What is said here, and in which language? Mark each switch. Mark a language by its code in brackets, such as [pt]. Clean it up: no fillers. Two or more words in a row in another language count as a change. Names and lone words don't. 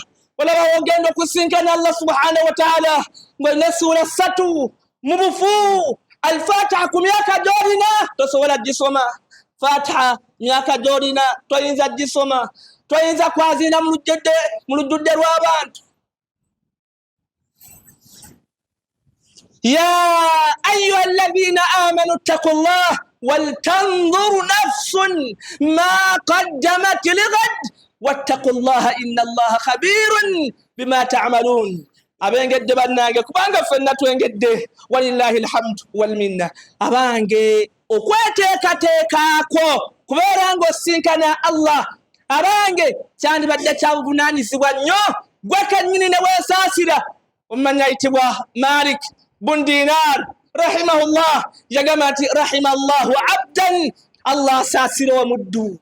[lg] Olaba ogenda okusinkana Allah [ar] سبحانه وتعالى [lg] ng'olina sura 3 mu bufu. Al-Fatiha ku myaka gy'olina tosobola gisoma. Fatiha myaka gy'olina toyinza gisoma, toyinza kwazina mu lujjudde lw'abantu. [ar] يا أيها الذين آمنوا اتقوا الله ولتنظر نفس ما قدمت لغد واتقوا الله إن الله خبير بما تعملون. [lg] Abengedde bannange, kubanga ffenna twengedde, [ar] ولله الحمد والمنة. [lg] Abange okweteekateekako kubeera ng'osinkana Allah, abange kyandibadde kya buvunaanyizibwa nnyo gwe kennyini ne weesaasira. Omumanyi ayitibwa Malik bun Dinar rahimahullah yagamba nti [ar] رحم الله عبدا, [lg] Allah asaasira omuddu.